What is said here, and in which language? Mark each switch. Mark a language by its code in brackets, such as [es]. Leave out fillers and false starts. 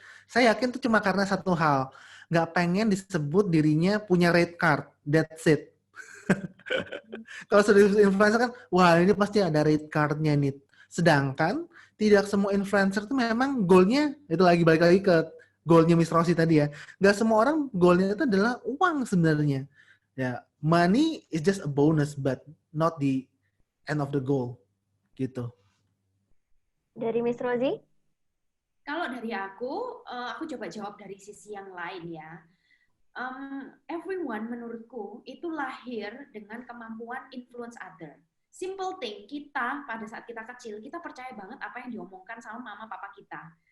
[id] Saya yakin itu cuma karena satu hal. Nggak pengen disebut dirinya punya red card. [en] That's it. [id] Kalau sudah influencer kan, wah ini pasti ada red card-nya nih. Sedangkan tidak semua influencer itu memang goalnya, itu lagi balik lagi ke goalnya Miss Rosie tadi ya. Nggak semua orang goalnya itu adalah uang sebenarnya. [en] Ya, money is just a bonus, but not the end of the goal. [id] Gitu. Dari Miss Rosie? Kalau dari aku coba jawab dari sisi yang lain ya. Everyone menurutku itu lahir dengan kemampuan [en] influence other. [id] Simple thing, kita pada saat kita kecil, kita percaya banget apa yang diomongkan sama mama papa kita.